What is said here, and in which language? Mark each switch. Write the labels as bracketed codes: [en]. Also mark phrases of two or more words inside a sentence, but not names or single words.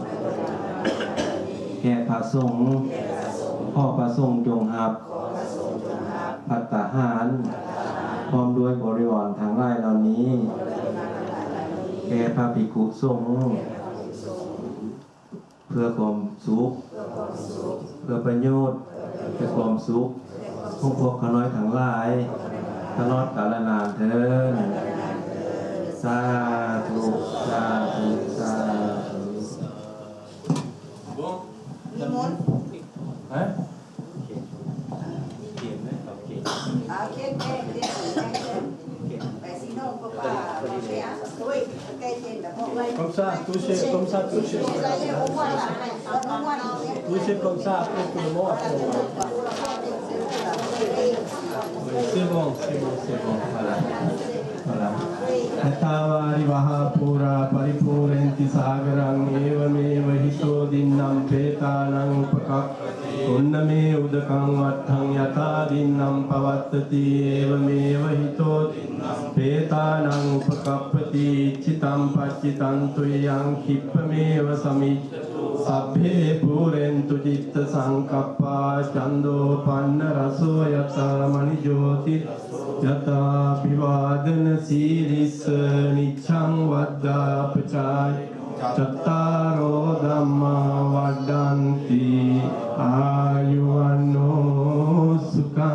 [th] แก่พระสงฆ์พ่อพระสงฆ์จงรับภัตตาหารพร้อมด้วยบริวารทั้งหลายเหล่านี้แก่พระภิกขุสงฆ์เพื่อความสุขเพื่อประโยชน์เพื่อความสุขพวกขน้อยทั้งหลายตลอดกาลนานเถิดสาธุสาธุสาธุ นิมนต์ ฮะ [fr] Comme ça, touchez comme ça, touchez. Touchez comme ça, après tout le monde. C'est bon, c'est bon, c'est bon. Voilà. Voilà. [pi] Yathavāri vahā pūrā paripūrenti sāgarang evameva hito dinnam petānaṁ upakappati unname udakam vatthaṁ yatā dinnam pavattati evameva hito dinnam petānaṁ upakappati citam paccitam tuyang kippameva samicchatu sabbhe pūrentu citta saṅkappā cando panna raso yatā manijoti yatā pivādana sīrissa niccang vaddhā pacāy cattaro dhamma vaddanti āyuvanno sukha